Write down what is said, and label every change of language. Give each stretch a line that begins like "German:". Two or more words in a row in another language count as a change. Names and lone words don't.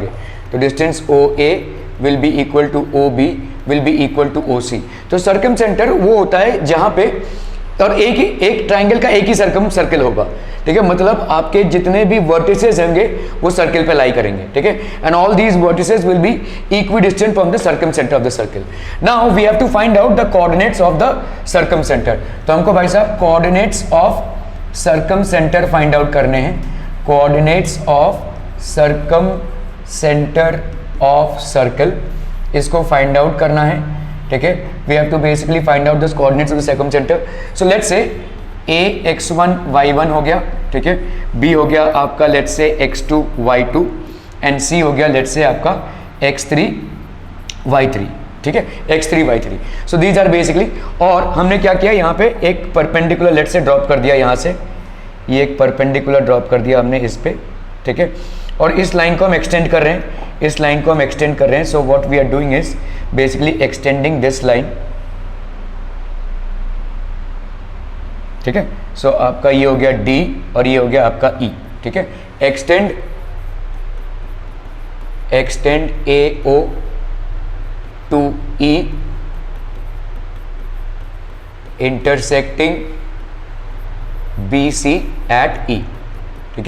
English: तो distance OA will be equal to OB will be equal to OC.
Hindi: तो
English: circum center
Hindi: वो होता है जहां पे, और एक ट्राइंगल का एक ही सर्कल होगा, ठीक है। मतलब आपके जितने भी वर्टिसेस होंगे वो सर्कल पे लाई करेंगे, ठीक है।
English: and all these vertices will be equidistant from the circumcenter of the circle. now we have to find out the coordinates of the circumcenter.
Hindi: तो हमको भाई साहब
English: coordinates of circumcenter find out
Hindi: करने हैं।
English: coordinates of circumcenter of circle, इसको find out
Hindi: करना है, ठीक है।
English: we have to basically find out the coordinates of the circumcenter. so let's say
Hindi: a x1 y1 हो गया, ठीक है, b हो गया आपका
English: let's say
Hindi: x2 y2 एंड c हो गया
English: let's say
Hindi: आपका x3 y3, ठीक है, x3 y3।
English: so these are basically,
Hindi: और हमने क्या किया यहाँ पे एक
English: perpendicular let's say drop
Hindi: कर दिया, यहाँ से ये एक
English: perpendicular drop
Hindi: कर दिया हमने इस पे, ठीक है। और इस लाइन को हम एक्सटेंड कर रहे हैं,
English: so what we are doing is basically extending this line,
Hindi: ठीक है। सो आपका ये हो गया D और ये हो गया आपका E, ठीक है।
English: extend AO to E intersecting BC at E,
Hindi: ठीक है।